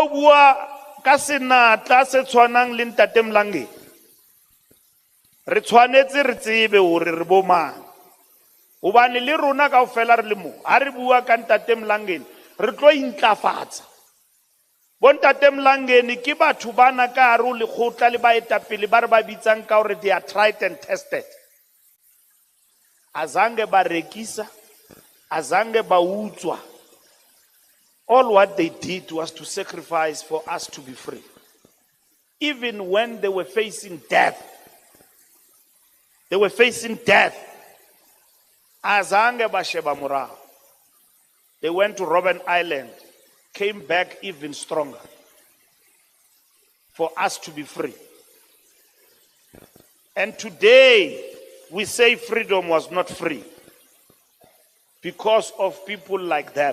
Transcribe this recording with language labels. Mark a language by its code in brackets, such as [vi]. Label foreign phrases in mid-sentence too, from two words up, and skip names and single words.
[st] bua ka senatla se tshwanang le ntate Mlangeni re tshwanetse re tsebe hore re bo mang hobane le rona kaofela re le mo ha re bua ka ntate Mlangeni re tlo intlafatsa bo ntate Mlangeni ke batho bana ka hare ho lekgotla le baetapele ba re ba bitsang ka hore [en] they are tried and tested [st] azange ba rekisa azange ba utswa [en] all what they did was to sacrifice for us to be free even when they were facing death [st] azange ba sheba morao [en] they went to Robben Island came back even stronger for us to be free and today we say freedom was not free because of people like them.